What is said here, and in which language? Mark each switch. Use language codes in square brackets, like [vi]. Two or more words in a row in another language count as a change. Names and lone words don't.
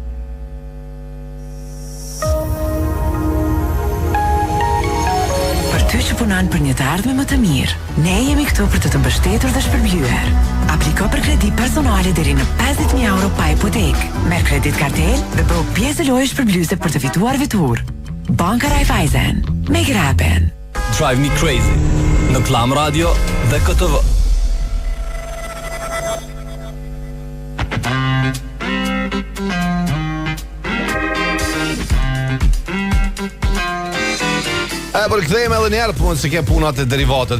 [sq] Për ty që punon për një të ardhme më të mirë, ne jemi këtu për të mbështetur dhe shpërblyer. Apliko për kredi personale deri në 50.000 euro pa hipotek. Merr kredit kartel dhe bëu pjesë e lojës shpërblyese për të fituar vetur. Banka Raiffeisen. [en] Make it happen. [sq] Drive Me Crazy në Klam Radio dhe KTV. Për kthejmë edhe njerë punë se ke punat e derivatet.